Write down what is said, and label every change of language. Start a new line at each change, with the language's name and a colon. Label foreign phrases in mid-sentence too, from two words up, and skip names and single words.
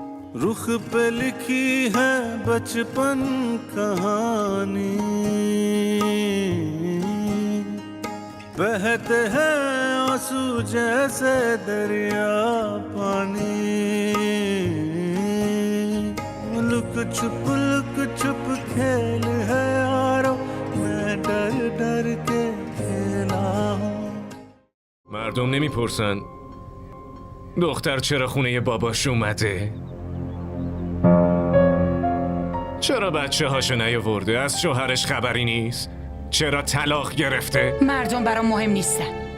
Hindi: रुख पे लिखी है बचपन कहानी, बहते हैं आंसू जैसे दरिया पानी, लुक छुप खेल है यारो, मैं डर डर के खेला हूँ.
Persian: مردم نمیپرسن دختر چرا خونه باباش اومده؟ چرا بچه هاشو نیاورده؟ از شوهرش خبری نیست؟ چرا طلاق گرفته؟ مردم برام مهم نیستن.